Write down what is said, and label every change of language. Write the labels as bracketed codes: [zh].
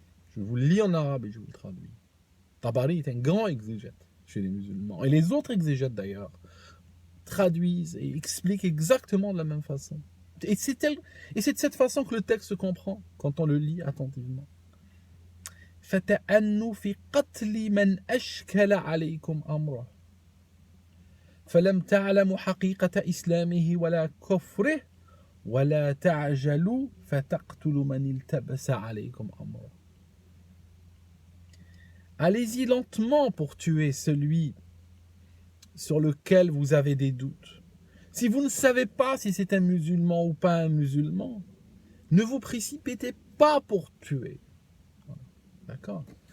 [fr] Je vous le lis en arabe et je vous le traduis. Tabari est un grand exégète chez les musulmans. Et les autres exégètes, d'ailleurs, traduisent et expliquent exactement de la même façon. Et c'est de cette façon que le texte se comprend, quand on le lit attentivement. [ar] فتأنوا في قتل من أشكل عليكم أمره فلم تعلموا حقيقة إسلامه ولا كفره ولا تعجلوا فتقتلوا من التبس عليكم أمره. [fr] Allez-y lentement pour tuer celui sur lequel vous avez des doutes. Si vous ne savez pas si c'est un musulman ou pas un musulman, ne vous précipitez pas pour tuer. D'accord?